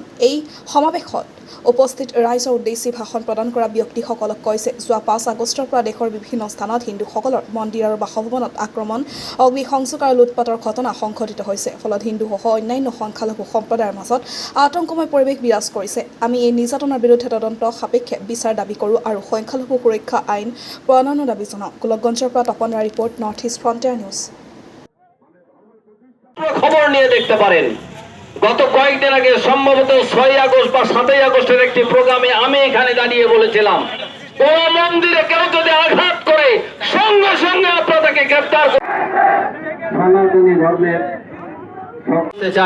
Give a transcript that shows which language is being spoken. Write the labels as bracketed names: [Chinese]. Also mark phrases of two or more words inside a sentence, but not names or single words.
[Assamese] এই সমাৱেশত উপস্থিত ৰাইজৰ উদ্দেশ্যি ভাষণ প্ৰদান কৰা ব্যক্তিসকলক কৈছে, যোৱা 5 আগষ্টৰ পৰা দেশৰ বিভিন্ন স্থানত হিন্দুসকলৰ মন্দিৰ আৰু বাসভৱনত আক্ৰমণ, অগ্নিসংযোগ আৰু লুটপাটৰ ঘটনা সংঘটিত হৈছে। ফলত হিন্দুসহ অন্যান্য সংখ্যালঘু সম্প্ৰদায়ৰ মাজত আতংকময় পৰিৱেশ বিৰাজ কৰিছে। আমি এই নিৰ্যাতনৰ বিৰুদ্ধে তদন্ত সাপেক্ষে বিচাৰ দাবী কৰোঁ আৰু সংখ্যালঘু সুৰক্ষা আইন প্ৰণয়নৰ দাবী জনাওঁ। গোলকগঞ্জৰ পৰা তপন ৰায় ৰিপৰ্ট, নৰ্থ ইষ্ট ফ্ৰণ্টিয়াৰ নিউজ। [Bangla] খবর নিয়ে দেখতে পারেন, গত কয়েকদিন আগে সম্ভবত 6 আগস্ট বা 7 আগস্টের একটি প্রোগ্রামে আমি এখানে দাঁড়িয়ে বলেছিলাম, কোন মন্দিরে কেউ যদি আঘাত করে সঙ্গে সঙ্গে আপনারা তাকে গ্রেফতার সনাতনী ধর্মের করতে চাই।